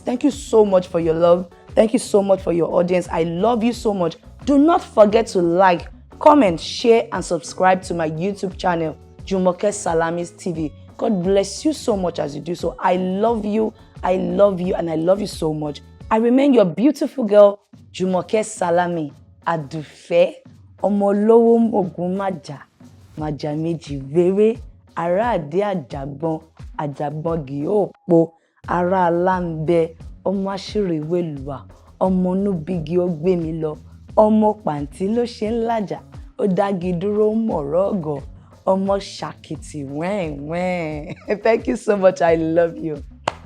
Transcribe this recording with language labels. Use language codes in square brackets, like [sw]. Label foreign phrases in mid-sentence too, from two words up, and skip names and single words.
[en] Thank you so much for your love. Thank you so much for your audience. I love you so much. Do not forget to like, comment, share, and subscribe to my YouTube channel, Jumoke Salamis TV. God bless you so much as you do so. I love you, and I love you so much. I remain your beautiful girl, [yo] Jumoke Salami, Adufe, Omolowo Mogun Maja, Maja Meji Vere, Ara Ade Ajagbon, Ajagbon Giopo, Ara Alambe, Ọmọ Aṣírí Wélùwà, Ọmọ Onúbígi ó gbé mi lọ, Ọmọ Pàǹtí ló ṣe ń làjà, ó dági dúró mọ̀rọ̀ ọ̀gọ̀, Ọmọ Ṣàkìtì wẹ́n wẹ́n. [en] Thank you so much. I love you.